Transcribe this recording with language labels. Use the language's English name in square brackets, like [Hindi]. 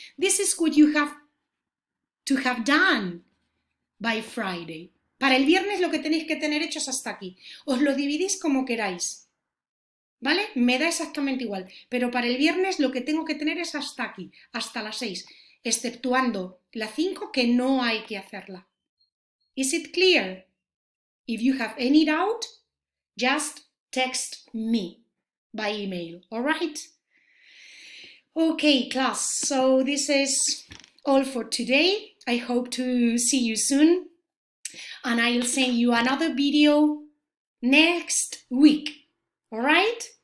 [English] This is what you have to have done by Friday. [Spanish] Para el viernes lo que tenéis que tener hecho es hasta aquí. Os lo dividís como queráis, ¿vale? Me da exactamente igual. Pero para el viernes lo que tengo que tener es hasta aquí, hasta las 6, exceptuando la 5 que no hay que hacerla. [English] Is it clear? If you have any doubt, just text me by email, all right? Okay, class, so this is all for today. I hope to see you soon, and I'll send you another video next week, all right?